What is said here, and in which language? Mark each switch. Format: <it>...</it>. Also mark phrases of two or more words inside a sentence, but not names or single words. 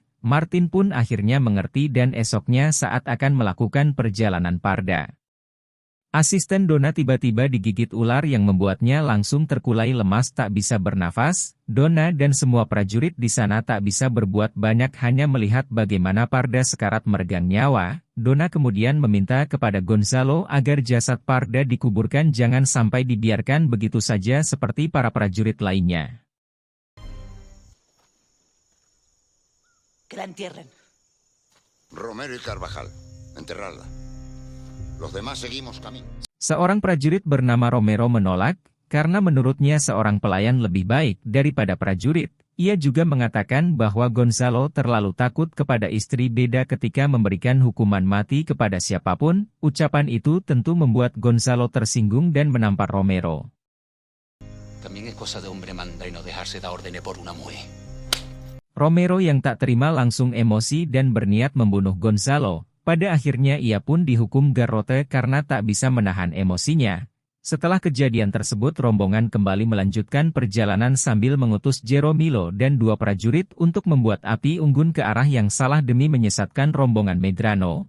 <id>Martin pun akhirnya mengerti dan esoknya saat akan melakukan perjalanan Parda, asisten Donna tiba-tiba digigit ular yang membuatnya langsung terkulai lemas, tak bisa bernafas. Donna dan semua prajurit di sana tak bisa berbuat banyak, hanya melihat bagaimana Parda sekarat meregang nyawa. Donna kemudian meminta kepada Gonzalo agar jasad Parda dikuburkan, jangan sampai dibiarkan begitu saja seperti para prajurit lainnya.</id> <es>Que la entierren. Romero y Carvajal, enterradla. Los demás seguimos camino.</es> <id>Seorang prajurit bernama Romero menolak, karena menurutnya seorang pelayan lebih baik daripada prajurit. Ia juga mengatakan bahwa Gonzalo terlalu takut kepada istri beda ketika memberikan hukuman mati kepada siapapun. Ucapan itu tentu membuat Gonzalo tersinggung dan menampar Romero.</id> <es>También es cosa de hombre manda y no dejarse dar órdenes por una mujer.</es> <id>Romero yang tak terima langsung emosi dan berniat membunuh Gonzalo. Pada akhirnya ia pun dihukum garrote karena tak bisa menahan emosinya. Setelah kejadian tersebut rombongan kembali melanjutkan perjalanan sambil mengutus Jeromilo dan 2 prajurit untuk membuat api unggun ke arah yang salah demi menyesatkan rombongan Medrano.</id>